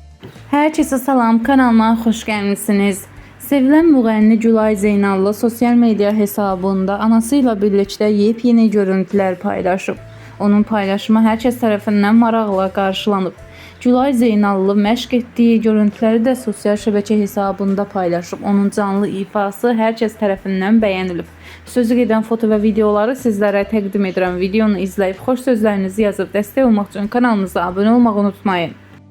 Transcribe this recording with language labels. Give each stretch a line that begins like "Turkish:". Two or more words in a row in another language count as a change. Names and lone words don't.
Turkish: Herkese salam, kanalıma hoş gelmişsiniz. Sevilen müğənni Gülay Zeynallı sosyal medya hesabında anasıyla birlikte yepyeni görüntüler paylaşıb.
Azerbaijani: Onun paylaşımı
Turkish: herkes tarafından
Azerbaijani: maraqla qarşılanıb. Gülay Zeynallı məşq etdiyi görüntüləri də sosial şəbəkə hesabında paylaşıb. Onun canlı ifası
Turkish: herkes tarafından
Azerbaijani: bəyənilib. Sözü gedən foto və videoları sizlərə təqdim edirəm. Videonu izləyib xoş sözlərinizi yazıb dəstək olmaq üçün kanalımıza abunə olmağı unutmayın.